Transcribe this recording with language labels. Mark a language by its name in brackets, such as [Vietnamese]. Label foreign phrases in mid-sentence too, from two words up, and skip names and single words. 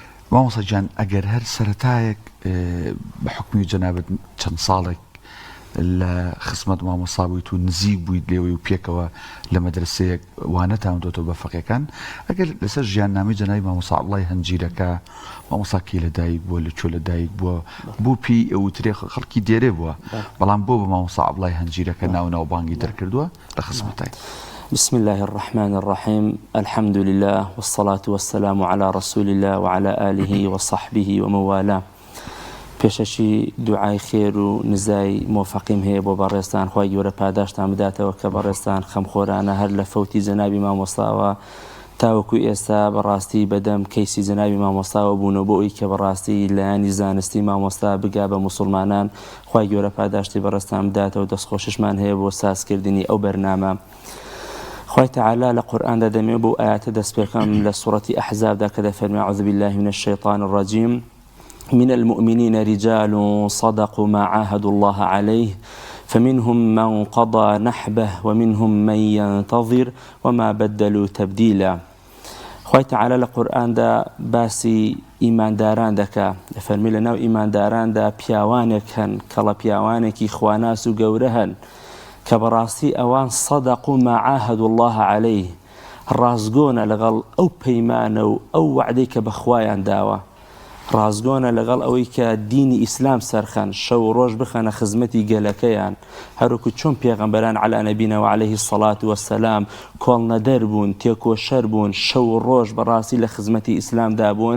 [Central Kurdish] مامۆستا جان ئەگەر هەر سەرەتایەک بە حکمی جەنابەت چەند ساڵێک لە خزمەت مامۆستا بوویت و نزیک بوویت لێوەی و پێکەوە لە مەدرسەیەک وانەتان دۆتەوە بە فەقیەکان، ئەگەر لەسەر ژیاننامەی جەنابی مامۆستا عەبدوڵڵای هەنجیرەکە، مامۆستا کێ لەدایک بووە، لەکوێ لەدایک بووە، بۆ پێی ئەوترێ خەڵکی دێرێ بووە، بەڵام بۆ بە مامۆستا عەبدوڵڵای هەنجیرەکە ناوناوبانگی دەرکردووە لە خزمەتای. [Arabic] بسم الله الرحمن الرحيم. الحمد لله والصلاة والسلام على رسول الله وعلى آله وصحبه وموالاه. [Central Kurdish] پێشەشی دوعای خێر و نزای مۆفەقیم هەیە بۆ بەڕێستان، خی گەورە پاداشتان بداتەوە کە بەڕێستان خەمخۆرانە هەر لە فەوتی جەنابی مامۆستاوە تاوەکو ئێستا بەڕاستی بەدەم کەیسی جەنابی مامۆستاوە بوونەوە بۆ ئەوی کە بەڕاستی لایانی زانستی مامۆستا بگا بە موسڵمانان. خی گەورە پاداشتی بەڕێستان بداتەوە، دەستخۆششمان هەیە بۆ سازکردنی ئەو بەرنامە. خی تەعالا لە قورئاندا دەمێ بۆ ئاياتە دەست پێکەم لە سوورەتی ئەحزابدا کە دەفەرمێ [Arabic] أعوذ بالله من الشيطان الرجيم من المؤمنين رجال صدقوا ما عاهدوا الله عليه فمنهم من قضى نحبه ومنهم من ينتظر وما بدلوا تبديلا. [Central Kurdish] خی تەعالا لە قورئاندا باسی ئیمانداران دەکا، دەفەرمێ لەناو ئیمانداراندا پیاوانێک هەن کەڵە پیاوانێکی خواناس و گەورە هەن کە بەڕاستی ئەوان [Arabic] صدقوا ما عاهدوا الله عليه، [Central Kurdish] ڕازگۆنە لەگەڵ ئەو پەیمانە و ئەو وعدەی کە بەخوایان داوە، ڕازگۆنە لەگەڵ ئەوەی کە دینی ئیسلام سەرخەن، شەو ڕۆژ بخەنە خزمەتی گەلەکەیان، هەروەکو چۆن پێغەمبەران [Arabic] عەلی نەبینە وعەلەیهی السەڵات وەسسەلام [Central Kurdish] کۆڵنەدەر بوون، تێکۆشەر بوون، شەو ڕۆژ بەڕاستی لە خزمەتی ئیسلامدا بوون.